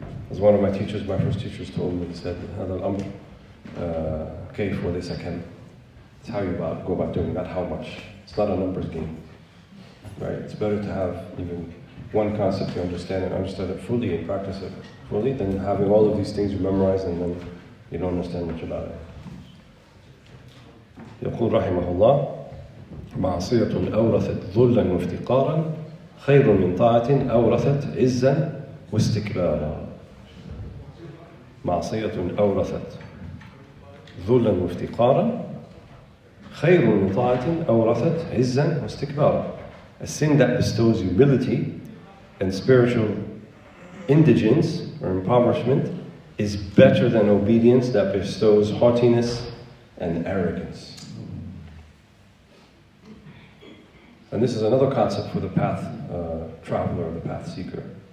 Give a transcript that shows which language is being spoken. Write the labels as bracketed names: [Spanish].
[English] As one of my teachers, my first teachers told me, he said, [Arabic] هذا الأمر كيف وليس كم. [English] It's how you go about doing that, how much. It's not a numbers game. Right? It's better to have even one concept you understand and understand it fully and practice it fully than having all of these things you memorize and then you don't understand much about it. [Arabic] يقول رحمه الله: معصية أورثت ذلا وافتقارا خير من طاعة أورثت عزا واستكبارا. معصية أورثت ذلا وافتقارا خير من طاعة أورثت عزا واستكبارا. [English] A sin that bestows humility and spiritual indigence or impoverishment is better than obedience that bestows haughtiness and arrogance. And this is another concept for the path traveler or the path seeker.